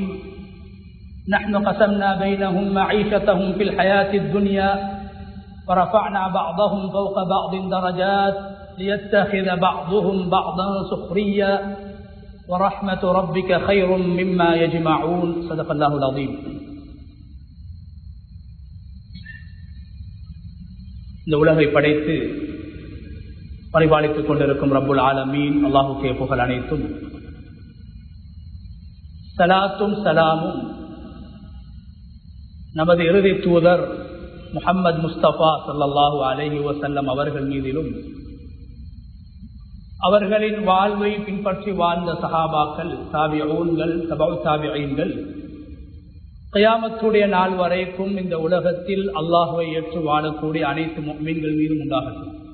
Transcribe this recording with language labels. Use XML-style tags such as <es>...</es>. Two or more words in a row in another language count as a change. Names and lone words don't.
<ar>نحن قسمنا بينهم معيشتهم في الحياة الدنيا ورفعنا بعضهم فوق بعض درجات ليتخذ بعضهم بعضا سخريا ورحمة ربك خير مما يجمعون. صدق الله العظيم.</ar> <ta>இந்த உலகை படைத்து பரிபாலித்துக் கொண்டிருக்கும்</ta> <ar>رب العالمين</ar> <ta>அல்லாஹுக்கே புகழ் அனைத்தும். சலாத்தும் சலாமும் நமது இறுதி தூதர் முஹம்மது முஸ்தபா</ta> <ar>صلى الله عليه وسلم</ar> <ta>அவர்கள் மீதிலும், அவர்களின் வாழ்வை பின்பற்றி வாழ்ந்த சஹாபாக்கள், தாபிஊன்கள், தபஉ தாபிஈன்கள், கியாமத்துடைய நாள் வரைக்கும் இந்த உலகத்தில் அல்லாஹ்வை ஏற்று வாழக்கூடிய அனைத்து முஃமின்கள் மீதும் உண்டாகட்டும்.</ta>